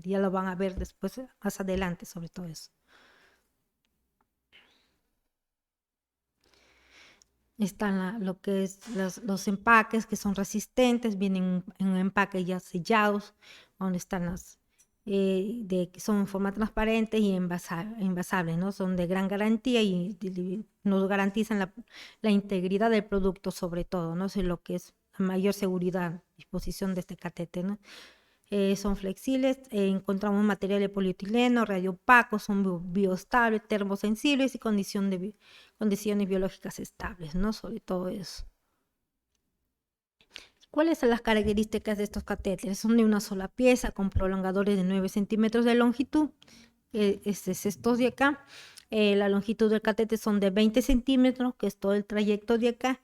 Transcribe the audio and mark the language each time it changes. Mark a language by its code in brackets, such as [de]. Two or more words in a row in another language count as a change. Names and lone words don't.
[es] Ya lo van a ver después, más adelante, sobre todo eso. Están lo que es los empaques que son resistentes, vienen en un empaque ya sellados, donde están que son en forma transparente y envasables, ¿no? Son de gran garantía y nos garantizan la integridad del producto sobre todo, ¿no? Es lo que es la mayor seguridad, disposición de este catéter, ¿no? Son flexibles, encontramos material de polietileno, radioopacos, son bioestables, termosensibles y condiciones biológicas estables, ¿no? Sobre todo eso. ¿Cuáles son las características de estos catéteres? Son de una sola pieza con prolongadores de 9 centímetros de longitud. Es estos de acá. La longitud del catéter son de 20 centímetros, que es todo el trayecto de acá.